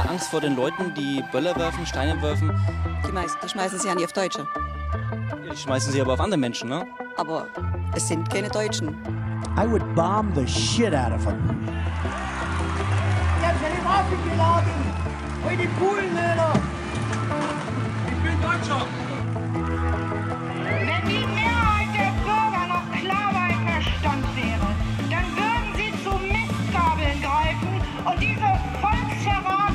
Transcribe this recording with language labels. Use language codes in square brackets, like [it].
[de] Vor den Leuten, die Böller werfen, Steine werfen. Die schmeißen sie ja nicht auf Deutsche. Die schmeißen sie aber auf andere Menschen, ne? Aber es sind keine Deutschen. [en] I would bomb the shit out of them. [de] Die haben seine Waffen geladen. Bei den Bullen, Alter. Ich bin Deutscher. Wenn die Mehrheit der Bürger noch klar bei Verstand wäre, dann würden sie zu Mistgabeln greifen und diese